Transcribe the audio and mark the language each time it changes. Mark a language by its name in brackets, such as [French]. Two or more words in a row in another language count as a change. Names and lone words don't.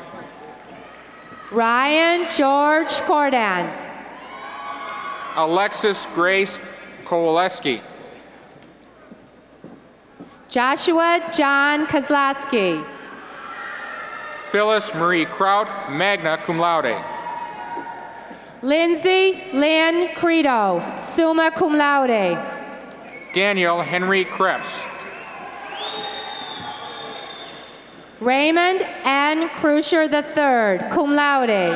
[English] Ryan George Cordan. Alexis Grace Kowaleski. Joshua John Kozlowski. Phyllis Marie Kraut, [Latin] magna cum laude. [English] Lindsay Lynn Credo, [Latin] summa cum laude. [English] Daniel Henry Krebs. Raymond N. Crucier III, [Latin] cum laude.